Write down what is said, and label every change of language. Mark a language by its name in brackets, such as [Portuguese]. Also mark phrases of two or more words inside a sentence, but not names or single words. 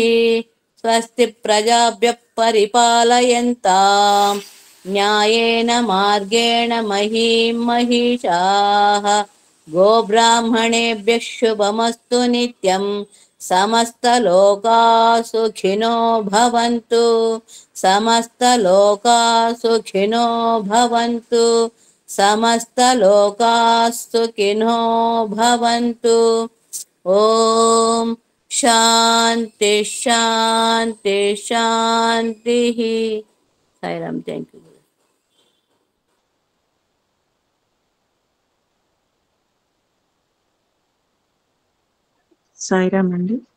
[Sanskrit] स्वस्ति प्रजाभ्यः परिपालयन्तां न्यायेन मार्गेण महीं महिषाः गोब्राह्मणेभ्यः शुभमस्तु नित्यं समस्तलोकाः सुखिनो भवन्तु समस्तलोकाः सुखिनो भवन्तु సమస్తలోకాస్తు కినో భవంతు. ఓం శాంతి శాంతి శాంతి. [English] సాయిరామ్. thank you. [Telugu] సాయిరామ్ అండి.